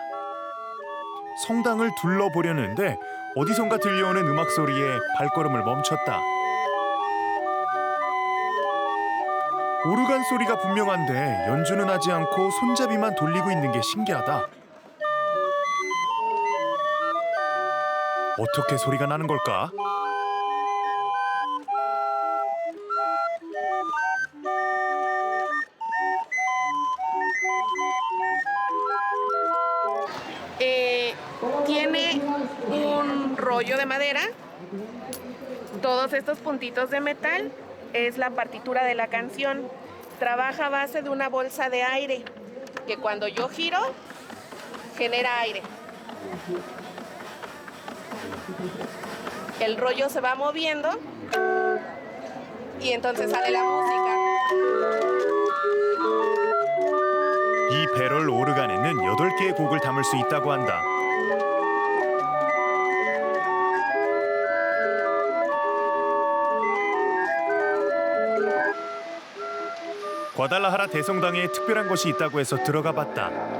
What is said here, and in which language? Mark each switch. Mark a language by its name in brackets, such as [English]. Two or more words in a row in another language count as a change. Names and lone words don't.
[Korean] 성당을 둘러보려는데 어디선가 들려오는 음악 소리에 발걸음을 멈췄다. 오르간 소리가 분명한데 연주는 하지 않고 손잡이만 돌리고 있는 게 신기하다. 어떻게 소리가 나는 걸까? [Spanish] Tiene un rollo de madera. Todos estos puntitos de metal es la partitura de la canción. Trabaja a base de una bolsa de aire que cuando yo giro genera aire. El rollo se va moviendo y entonces sale la música. [Korean] 이 배럴 오르간에는 8개의 곡을 담을 수 있다고 한다. 과달라하라 대성당에 특별한 것이 있다고 해서 들어가 봤다.